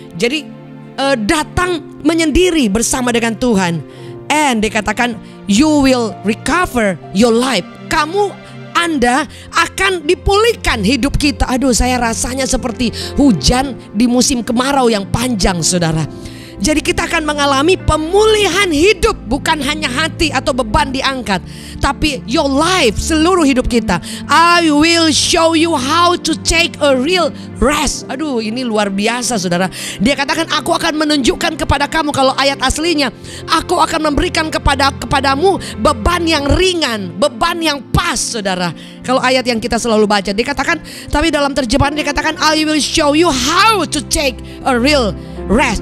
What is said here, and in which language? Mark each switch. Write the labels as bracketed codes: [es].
[id] Jadi datang menyendiri bersama dengan Tuhan. [en] And [id] dia katakan [en] you will recover your life. [id] Anda akan dipulihkan hidup kita. Aduh, saya rasanya seperti hujan di musim kemarau yang panjang, saudara. Jadi kita akan mengalami pemulihan hidup, bukan hanya hati atau beban diangkat, tapi [en] your life, [id] seluruh hidup kita. [en] I will show you how to take a real rest. [id] Aduh, ini luar biasa, saudara. Dia katakan aku akan menunjukkan kepada kamu, kalau ayat aslinya, aku akan memberikan kepadamu beban yang ringan, beban yang pas, saudara. Kalau ayat yang kita selalu baca, dikatakan, tapi dalam terjemahan dikatakan [en] I will show you how to take a real rest.